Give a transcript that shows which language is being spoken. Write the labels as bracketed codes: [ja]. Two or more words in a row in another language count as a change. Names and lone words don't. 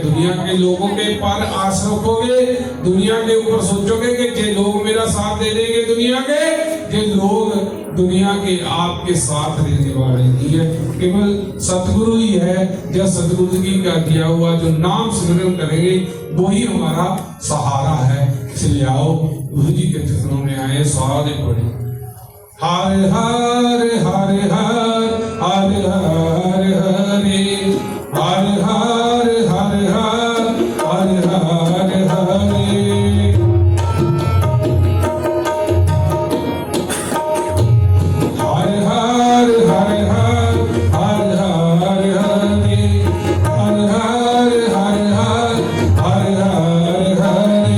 [hi] दुनिया के लोगों के पार आस रखोगे, दुनिया के ऊपर सोचोगे कि जे लोग मेरा साथ दे देंगे, दुनिया के जे लोग दुनिया के आपके साथ रहने वाले नहीं है। केवल सतगुरु ही है, जो सतगुरु जी का दिया हुआ जो नाम स्मरण करेंगे वही हमारा सहारा है। इसलिए आओ गुरु जी के चरणों में आए, सारे पढ़े। हर हर हर हर हर हर हरे, हर हर हर हर हर हर हरे। हर हर हर हर हर हर हरे, हर हर हर हर हर हर हरे।